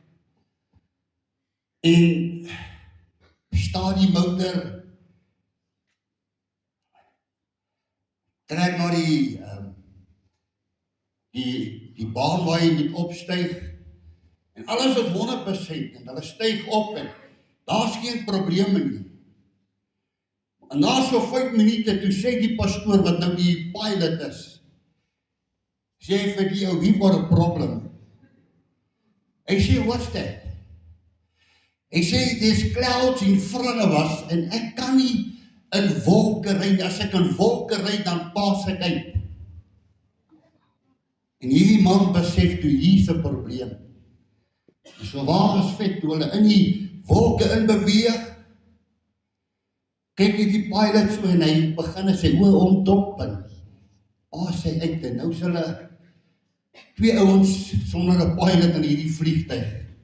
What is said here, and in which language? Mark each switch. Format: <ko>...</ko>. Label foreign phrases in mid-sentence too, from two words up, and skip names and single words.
<af>En staat die motor, trek na die baan waar jy moet opstyg, en alles is 100%, en hulle styg op, en daar's geen probleme nie. En na so 5 minute, toe sê die pastoor, wat nou die pilot is, sê vir die ou,</af> <en>we've got a problem.</en> <af>Ek sê,</af> <en>what's that?</en> <af>Ek sê,</af> <en>there's clouds in front of us,</en> <af>en ek kan nie in wolke ry, as ek in wolke ry, dan pas ek uit. En hierdie man besef toe, hier's 'n probleem. So waar is vet, toe hulle in die wolke in beweeg, kyk die pilot so en hy begin en sy oë omdop en sy uit en nou is hulle 2 ouens sonder 'n pilot in hierdie vliegtuig.</af>